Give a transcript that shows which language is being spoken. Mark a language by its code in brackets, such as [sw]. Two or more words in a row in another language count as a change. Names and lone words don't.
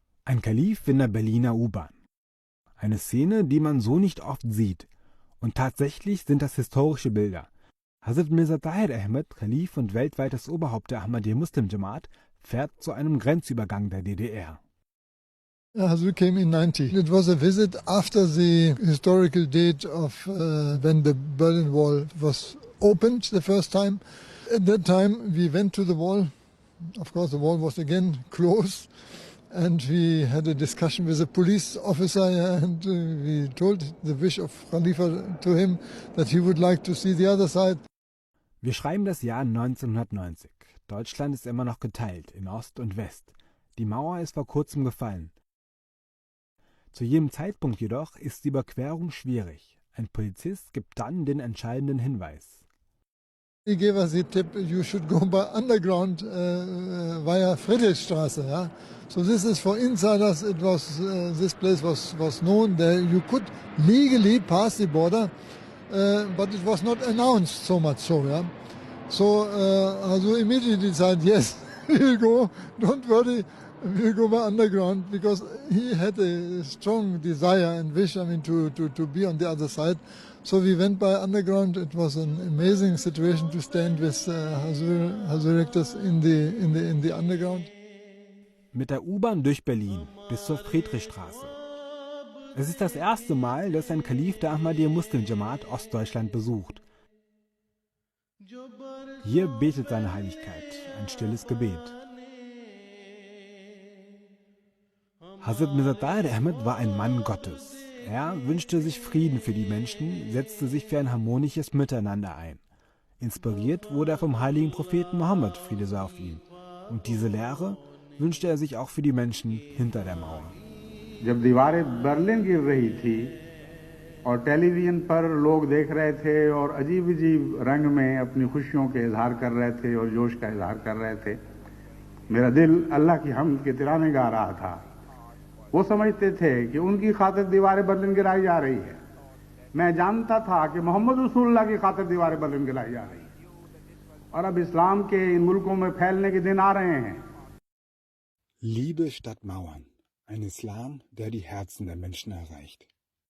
[de] Ein Kalif in der Berliner U-Bahn. Eine Szene, die man so nicht oft sieht. Und tatsächlich sind das historische Bilder. Hazrat Mirza Tahir Ahmad, Kalif und weltweites Oberhaupt der Ahmadiyya Muslim Jamaat, fährt zu einem Grenzübergang der DDR. [en] Hazrat came in 90. It was a visit after the historical date of when the Berlin Wall was opened the first time. At that time we went to the wall. Of course the wall was again closed. And we had a discussion with a police officer and we told the wish of Khalifa to him that he would like to see the other side. Wir schreiben das Jahr 1990. Deutschland ist immer noch geteilt in Ost und West. Die Mauer ist vor kurzem gefallen. Zu jedem Zeitpunkt jedoch ist die Überquerung schwierig. Ein Polizist gibt dann den entscheidenden Hinweis. He gave us the tip, you should go by underground via Friedrichstraße. Yeah? So this is for insiders. It was this place was known there. You could legally pass the border, but it was not announced so much so. Yeah? So Hazu immediately decided, yes, we'll go. Don't worry, we'll go by underground because he had a strong desire and wish, to be on the other side. So we went by underground. It was an amazing situation to stand with Hazurectors in the underground. [de] Mit der U-Bahn durch Berlin bis zur Friedrichstraße. Es ist das erste Mal, dass ein Kalif der Ahmadiyya Muslim Jamaat Ostdeutschland besucht. Hier betet seine Heiligkeit ein stilles Gebet. Hazrat Mirza Tahir Ahmad war ein Mann Gottes. Er wünschte sich Frieden für die Menschen, setzte sich für ein harmonisches Miteinander ein. Inspiriert wurde er vom heiligen Propheten Mohammed, Friede sei auf ihm. Und diese Lehre wünschte er sich auch für die Menschen hinter der Mauer. [ur] جب دیوارِ برلن گر رہی تھی اور ٹیلی ویژن پر لوگ دیکھ رہے تھے اور عجیب عجیب رنگ میں اپنی خوشیوں کے اظہار کر رہے تھے اور جوش کا اظہار کر رہے تھے، میرا دل اللہ کی حمد کے ترانے گا رہا تھا. وہ سمجھتے تھے کہ ان کی خاطر دیوارِ برلن گرائی جا رہی ہے. میں جانتا تھا کہ محمد رسول اللہ کی خاطر دیوارِ برلن گرائی جا رہی ہے اور اب اسلام کے ان ملکوں میں پھیلنے کے دن آ رہے ہیں. [de] Liebe statt Mauern. Ein Islam, der die Herzen der Menschen erreicht.